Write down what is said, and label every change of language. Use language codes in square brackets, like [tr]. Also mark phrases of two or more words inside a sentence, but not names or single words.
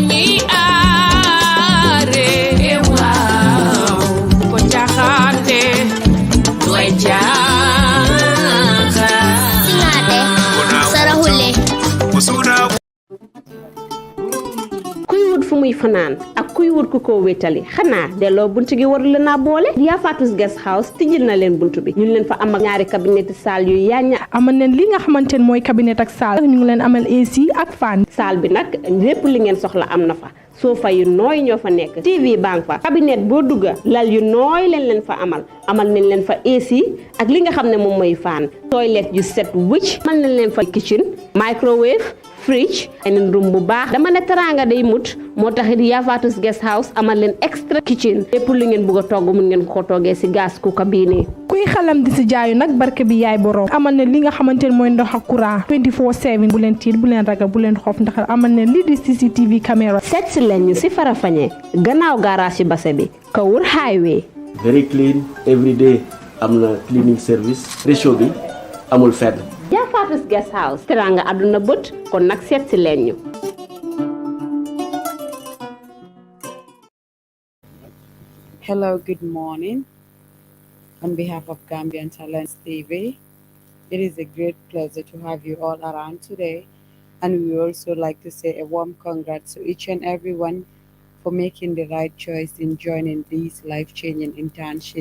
[wo] Singaate. Saraxule. kuy wut fu muy fanaan ak kuy wut ku ko wétali xanaa delloo buntu gi waru la naa boole yaa Fatou guest house tijjil na leen buntu bi ñu ngi leen fa am ak ñaari cabinet salle yu yaañña amal neen li nga xamante ne mooy cabinet ak salle ñu ngi leen amal AC ak fan salle bi nag lépp li ngeen soxla am na fa sofa yu nooy ñoo fa nekk TV bang fa cabinet boo dugga lal yu nooy leen fa amal nañ leen fa AC ak li nga xam ne moom mooy fan toilette yu set wëcc amal nañ leen fa [en] kitchen microwave fridge en room [wo] bu baax dama ne teranga day mut moo taxit yaa Fatou guest house amal leen [en] extra kitchen [wo] lépp li ngeen bëgg a togg mun ngeen ko toggee si [en] gas cooker [wo] bii nii kuy xalam di si jaayu nag barke bi yaay borom amal ne li nga xamante ne mooy ndox ak courant 24/7 bu leen tiit bu leen ragal bu leen xof ndax amal ne lii di CCTV caméra seet si leen ñu si Farafenni gannaaw garage ci Basse bi Kawur highway [en] very clean every day [wo] am na [en] cleaning service [wo] ratio bi amul fedd yaa Fatou guest house teranga àdduna bët kon nag seet si leen ñu [en] Hello, good morning. On behalf of Gambian Talents TV, it is a great pleasure to have you all around today. And we would also like to say a warm congrats to each and everyone for making the right choice in joining this life-changing internship.